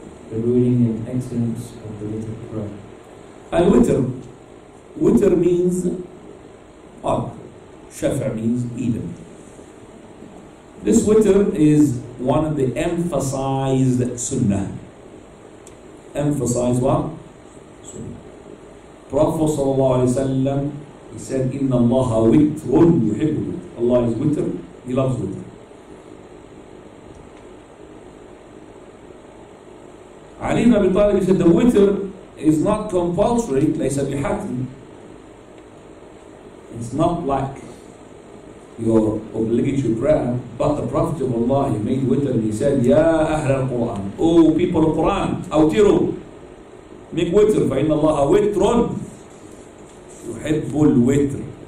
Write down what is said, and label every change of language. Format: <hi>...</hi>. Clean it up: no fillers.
<en>The ruling and excellence of the witr prayer. Al-Witr. Witr means odd. Shafa means even. This witr is one of the emphasized sunnah. Emphasize what? Sunnah. Prophet ﷺ, he said,</en> <ar>إِنَّ اللَّهَ وِتْرٌ يُحِبُّ الْوِتْرَ.</ar> <en>Allah is witr, He loves witr. Ali ibn Abi Talib, he said, the witr is not compulsory,</en> <ar>لَيْسَ بِحَتْمٍ.</ar> <en>It's not like your obligatory prayer, but the Prophet of Allah, he made witr and he said,</en> <ar>Ya Ahl al-Quran,</ar> <en>oh people of Quran, awtiru, make witr,</en> <ar>فَإِنَّ اللَّهَ وِتْرٌ يُحِبُّ الْوِتْرِ.</ar>